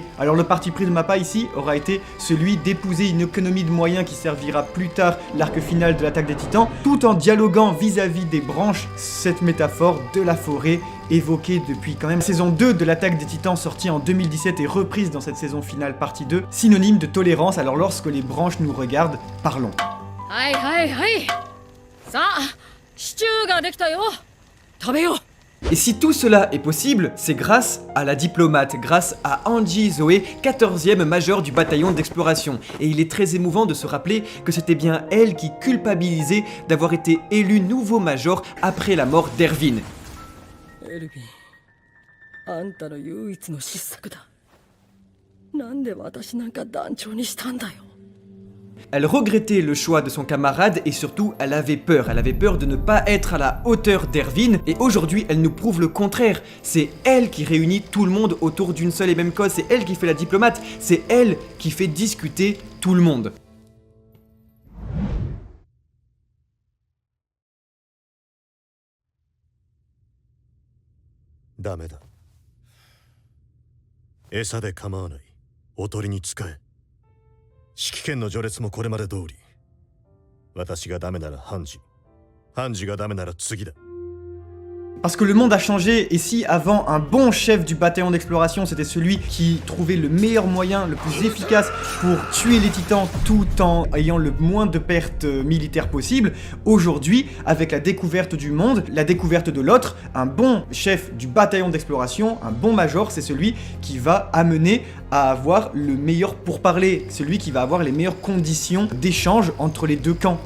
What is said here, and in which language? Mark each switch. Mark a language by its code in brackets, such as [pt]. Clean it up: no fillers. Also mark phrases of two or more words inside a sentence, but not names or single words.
[fr] Alors le parti pris de Mappa ici aura été celui d'épouser une économie de moyens qui servira plus tard l'arc final de l'attaque des titans, tout en dialoguant vis-à-vis des branches, cette métaphore de la forêt évoquée depuis quand même saison 2 de l'attaque des titans sortie en 2017 et reprise dans cette saison finale partie 2, synonyme de tolérance. Alors lorsque les branches nous regardent, parlons. Aïe aïe aïe. Ça, [ja] シチューができたよ. Tabeyo. [fr] Et si tout cela est possible, c'est grâce à la diplomate, grâce à Angie Zoe, 14e major du bataillon d'exploration. Et il est très émouvant de se rappeler que c'était bien elle qui culpabilisait d'avoir été élu nouveau major après la mort d'Erwin. [ja] エルヴィン、あんたの唯一の失策だ。なんで私なんか団長にしたんだよ。 [fr] Elle regrettait le choix de son camarade et surtout elle avait peur de ne pas être à la hauteur d'Erwin et aujourd'hui elle nous prouve le contraire. C'est elle qui réunit tout le monde autour d'une seule et même cause, c'est elle qui fait la diplomate, c'est elle qui fait discuter tout le monde. [ja] ダメだ。餌で構わない。おとりに使え。指揮権の序列もこれまで通り。私がダメならハンジ。ハンジがダメなら次だ。 [fr] Parce que le monde a changé, et si avant un bon chef du bataillon d'exploration c'était celui qui trouvait le meilleur moyen, le plus efficace pour tuer les titans tout en ayant le moins de pertes militaires possible, aujourd'hui, avec la découverte du monde, la découverte de l'autre, un bon chef du bataillon d'exploration, un bon major, c'est celui qui va amener à avoir le meilleur pourparler, celui qui va avoir les meilleures conditions d'échange entre les deux camps.